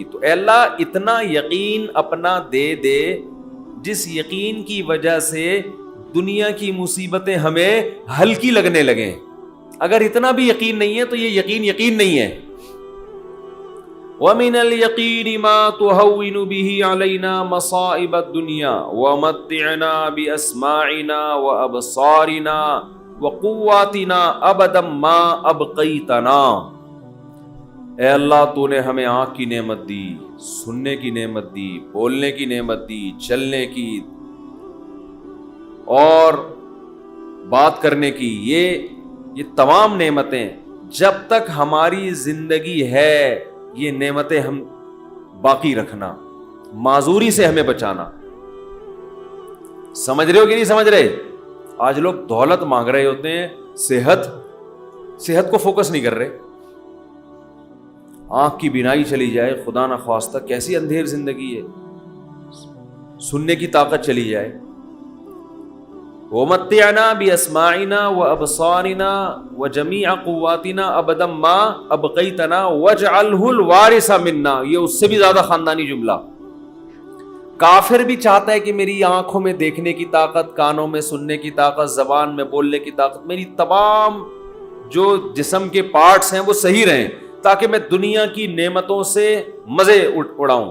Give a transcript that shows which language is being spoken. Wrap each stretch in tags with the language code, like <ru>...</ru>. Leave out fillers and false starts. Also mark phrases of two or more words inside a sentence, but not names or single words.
<hi>तो अल्लाह, इतना यकीन अपना दे दे जिस यकीन की वजह से दुनिया की मुसीबतें हमें हल्की लगने लगे। अगर इतना भी यकीन नहीं है तो ये यकीन नहीं है।</hi> <ar>ومن اليقين ما تهون به علينا مصائب الدنيا ومتعنا بأسماعنا وأبصارنا وقواتنا أبدا ما أبقيتنا.</ar> <hi>ऐ अल्लाह, तूने हमें आँख की नेमत दी, सुनने की नेमत दी, बोलने की नेमत दी, चलने की और बात करने की, ये तमाम नेमतें जब तक हमारी जिंदगी है, ये नेमतें हम बाकी रखना, माजूरी से हमें बचाना। समझ रहे हो कि नहीं समझ रहे? आज लोग दौलत मांग रहे होते हैं, सेहत को फोकस नहीं कर रहे। आंख की बीनाई चली जाए, खुदा ना ख्वास्ता, कैसी अंधेर जिंदगी है। सुनने की ताकत चली जाए।</hi> <ar>ومتعنا بأسماعنا وأبصارنا وجميع قواتنا أبدا ما أبقيتنا واجعله الوارث منا.</ar> <hi>ये उससे भी ज्यादा खानदानी जुमला। काफिर भी चाहता है कि मेरी आंखों में देखने की ताकत, कानों में सुनने की ताकत, जबान में बोलने की ताकत, मेरी तमाम जो जिस्म के पार्ट्स हैं वो सही रहें, ताकि मैं दुनिया की नेमतों से मजे उड़ाऊं।</hi>